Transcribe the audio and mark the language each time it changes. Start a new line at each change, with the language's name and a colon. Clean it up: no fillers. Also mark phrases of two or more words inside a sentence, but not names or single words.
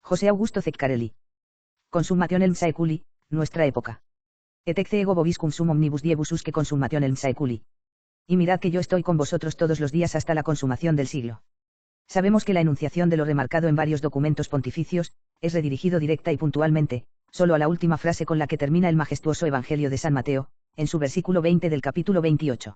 Latin: José Augusto Ceccarelli. Consummationem saeculi,
Spanish: nuestra época.
Latin: Et ecce ego vobiscum sum omnibus diebus usque consummationem saeculi.
Spanish: Y mirad que yo estoy con vosotros todos los días hasta la consumación del siglo. Sabemos que la enunciación de lo remarcado en varios documentos pontificios, es redirigido directa y puntualmente, solo a la última frase con la que termina el majestuoso Evangelio de San Mateo, en su versículo 20 del capítulo 28.